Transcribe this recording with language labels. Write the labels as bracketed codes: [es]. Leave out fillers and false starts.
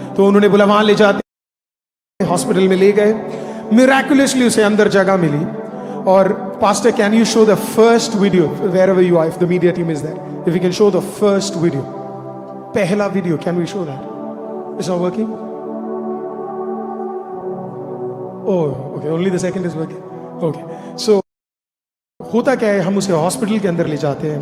[hi] तो उन्होंने बोला, वहां ले जाते, हॉस्पिटल में ले गए। मिराकुलसली उसे अंदर जगह मिली। [en] और pastor, can you show the first video wherever you are, if the media team is there, if you can show the first video, [hi] पहला video, [en] Can we show that? It's not working? Oh, okay, only the second is working. Okay, so [hi] होता क्या है, हम उसे hospital के अंदर ले जाते हैं।